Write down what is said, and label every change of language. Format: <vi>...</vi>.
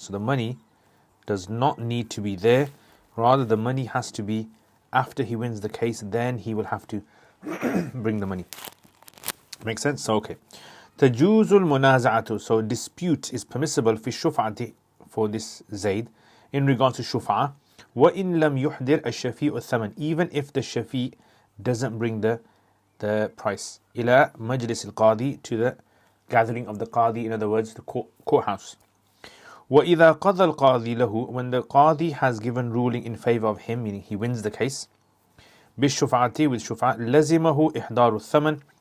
<en>So the money does not need to be there. Rather, the money has to be after he wins the case, then he will have to bring the money. Make sense? So, okay.</en> <ar>تجوز المنازعة.</ar> <en>So dispute is permissible</en> <ar>في الشفعة</ar> <en>for this Zaid in regards to شفعة.</en> <ar>وإن لم يحضر الشفيع الثمن.</ar> <en>Even if the shafi doesn't bring the price.</en> <ar>إلى مجلس القاضي,</ar> <en>to the gathering of the qadi, in other words, the courthouse.</en> <ar>وإذا قضى القاضي له,</ar> <en>when the qadi has given ruling in favor of him, meaning he wins the case, بالشفعة, with شفعة,</en> <ar>لزمه إحضار الثمن.</ar>